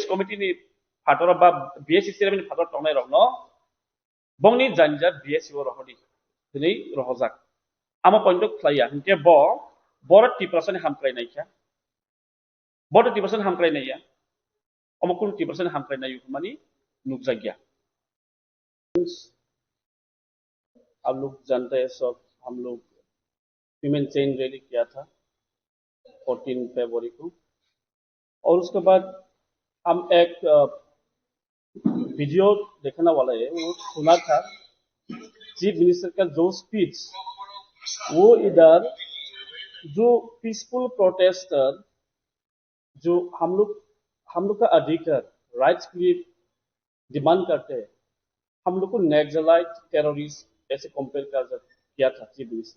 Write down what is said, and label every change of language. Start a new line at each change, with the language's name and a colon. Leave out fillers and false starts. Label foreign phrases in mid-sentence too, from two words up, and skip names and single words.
Kok Borok: committee ni phator ba BSC ni phator tongnai rokno bongni janja BSC bo rohodi dini rohajak ama point khlaya hinke bo bor Tripura ni hamklai naikya bor Tripura hamklai naiya amokun Tripura hamklai nayu mani nukjagya
Hindi: आप लोग जानते हैं सब, हम लोग
English: human chain rally
Hindi: किया था 14 फरवरी को। और उसके बाद हम एक वीडियो देखने वाला है, वो सुना था
English: chief minister
Hindi: का जो स्पीच, वो इधर जो
English: peaceful protester
Hindi: जो हम लोग का अधिकार राइट्स के लिए डिमांड करते हैं, हम लोग को
English: naxalite terrorist
Hindi: ऐसे कंपेयर किया था
English: chief minister.